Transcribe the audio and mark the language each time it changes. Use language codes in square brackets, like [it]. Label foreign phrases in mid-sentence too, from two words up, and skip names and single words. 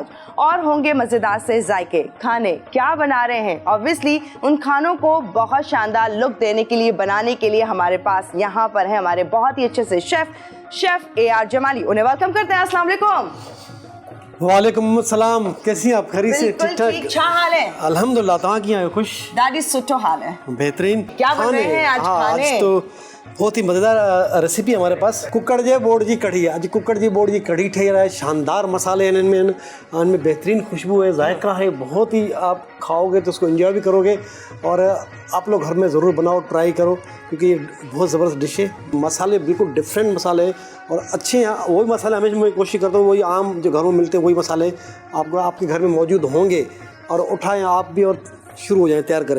[ur] اور ہوں گے مزیدار سے ذائقے، کھانے کیا بنا رہے ہیں. اوبویسلی ان کھانوں کو بہت شاندار لک دینے کے لیے، بنانے کے لیے ہمارے پاس یہاں پر ہے ہمارے بہت ہی اچھے سے شیف AR جمالی. انہیں ویلکم کرتے ہیں. [ar] السلام عليكم. وعليكم السلام. [ur] کیسی آپ? [sd] खरी से ठीक ठाक? [ur] اچھا حال ہے [sd] अल्हम्दुलिल्लाह। तव्हां कीअं आहियो? खुश? ॾाढी सुठो हाल है। [ur] बेहतरीन। کیا بن رہے ہیں آج کھانے? آج تو بہت ہی مزیدار ریسپی ہمارے پاس. [sd] कुकड़ जे बोड़ जी कढ़ी है। अॼु कुकड़ जी बोड़ जी कढ़ी ठही रहा है। [ur] شاندار مسالے ہیں ان میں بہترین خوشبو ہے، ذائقہ ہے، بہت ہی آپ کھاؤ گے تو اس کو انجوائے بھی کرو گے. اور آپ لوگ گھر میں ضرور بناؤ، ٹرائی کرو، کیونکہ یہ بہت زبردست ڈش ہے. مسالے بالکل ڈفرنٹ مسالے ہیں اور اچھے ہیں۔ وہی مسالے ہمیشہ میں کوشش کرتا ہوں وہی عام جو گھروں میں ملتے ہیں وہی مسالے آپ کو آپ کے گھر میں موجود ہوں گے اور اٹھائیں آپ بھی اور شروع ہو جائیں، تیار کریں.